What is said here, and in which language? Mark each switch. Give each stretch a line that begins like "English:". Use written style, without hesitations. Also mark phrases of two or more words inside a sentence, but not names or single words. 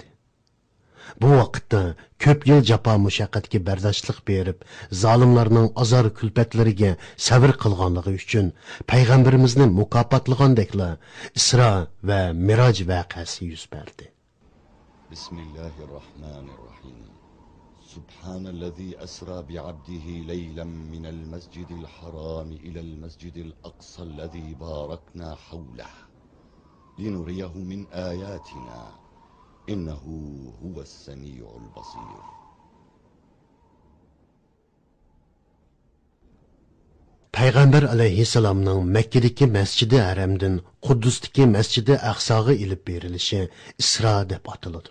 Uzbek: Bu vaqtda ko'p yil jafo mushaqqatga bardoshlik berib, zolimlarning azor kulpatlariga sabr qilganligi uchun payg'ambarimizni mukofotlagandekla Isro va Miroj voqeasi yuz berdi.
Arabic: بسم الله الرحمن الرحيم. سبحان الذي أسرى بعبده ليلا من المسجد الحرام إلى المسجد الأقصى الذي باركنا حوله لنريه من آياتنا. إنه هو السميع البصير.
Uzbek: Payg'ambar alayhissalomning Makkadagi Masjidi Haramdan Quddusdagi Masjidi Aqsoga ilib berilishi Isro deb ataladi.